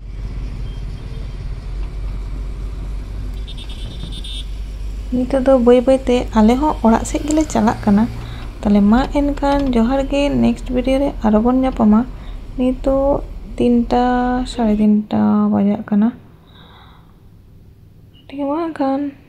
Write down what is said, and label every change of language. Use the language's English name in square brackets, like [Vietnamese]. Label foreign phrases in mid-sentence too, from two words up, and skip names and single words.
[Santali] नितो दो बई बईते आले हो ओड़ा से गेले चला कना ताले मा एनकान जोहार गे [English] next video [Santali] रे आरो बन जापामा नितो 3टा 3:30 बजा कना [Hindi] ठीक है [Santali] मा खान।